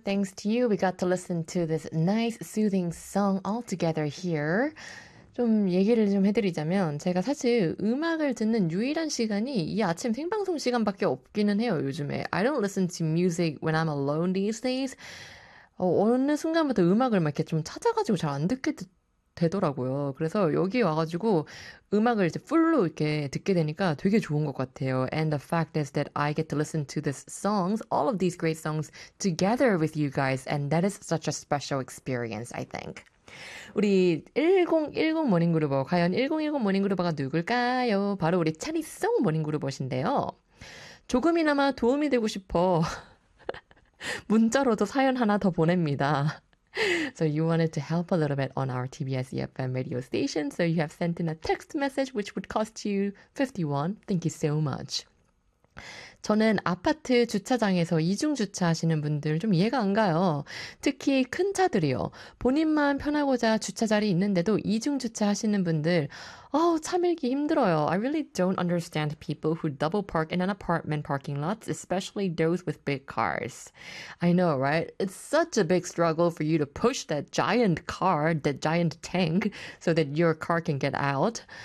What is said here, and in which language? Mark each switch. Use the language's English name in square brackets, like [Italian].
[English] Thanks to you, we got to listen to this nice soothing song all together here. [Korean] 좀 얘기를 좀 해드리자면 제가 사실 음악을 듣는 유일한 시간이 이 아침 생방송 시간밖에 없기는 해요, 요즘에. [English] I don't listen to music when I'm alone these days. [Korean] 어느 순간부터 음악을 막 이렇게 좀 찾아가지고 잘안 듣게 되더라고요. 그래서 여기 와가지고 음악을 이제 풀로 이렇게 듣게 되니까 되게 좋은 것 같아요. [English] And the fact is that I get to listen to these songs, all of these great songs, together with you guys, and that is such a special experience, I think. [Korean] 우리 1010 모닝그루버, 과연 1010 모닝그루버가 누굴까요? 바로 우리 찬이송 모닝그루버신데요. 조금이나마 도움이 되고 싶어 문자로도 사연 하나 더 보냅니다. [English] So you wanted to help a little bit on our TBS EFM radio station, so you have sent in a text message which would cost you 51. Thank you so much. [Korean] 저는 아파트 주차장에서 이중 주차하시는 분들 좀 이해가 안 가요. 특히 큰 차들이요. 본인만 편하고자 주차 자리 있는데도 이중 주차하시는 분들, 어우, 차 밀기 힘들어요. [English] I really don't understand people who double park in an apartment parking lots, especially those with big cars. I know, right? It's such a big struggle for you to push that giant car, that giant tank, so that your car can get out.